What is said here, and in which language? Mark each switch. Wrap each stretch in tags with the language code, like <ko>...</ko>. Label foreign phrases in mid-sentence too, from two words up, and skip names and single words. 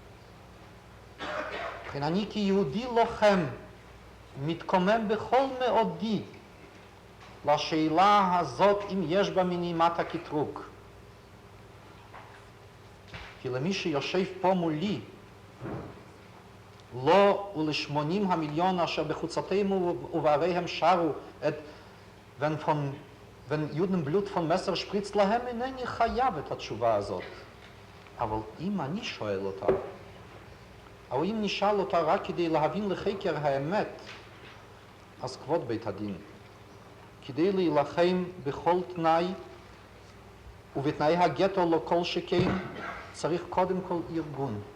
<he>כן, אני כיהודי לוחם מתקומם בכל מאודי לשאלה הזאת אם יש בה מנימת הקטרוג. כי למי שיושב פה מולי, לא ול80 המיליון אשר בחוצותינו ובעריהם שרו את</he> <de>wenn Judenblut von Messer spritzt</de> <he>להם, אינני חייב את התשובה הזאת. אבל אם אני שואל אותה, או אם נשאל אותה רק כדי להבין לחקר האמת, אז כבוד בית הדין, כדי להילחם בכל תנאי ובתנאי הגטו לא כל שכן, צריך קודם כל ארגון.</he>